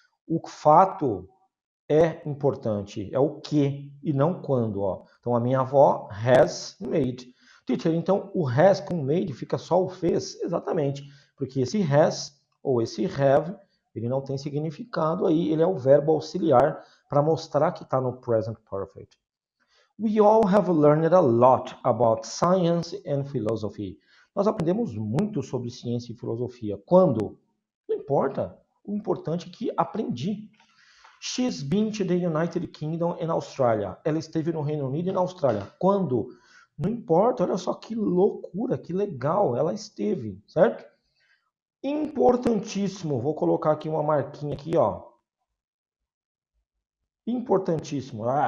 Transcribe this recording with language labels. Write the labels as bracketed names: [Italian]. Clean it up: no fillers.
[Portuguese] O fato é importante, é o que e não quando, ó. Então a minha avó [English] has made. [Portuguese] Teacher, então o has com made fica só o fez? Exatamente, porque esse has ou esse have, ele não tem significado aí, ele é o verbo auxiliar para mostrar que está no present perfect. [English] We all have learned a lot about science and philosophy. [Portuguese] Nós aprendemos muito sobre ciência e filosofia. Quando? Não importa. O importante é que aprendi. [English] She's been to the United Kingdom and Australia. [Portuguese] Ela esteve no Reino Unido e na Austrália. Quando? Não importa, olha só que loucura, que legal, ela esteve, certo? Importantíssimo, vou colocar aqui uma marquinha aqui, ó. Importantíssimo.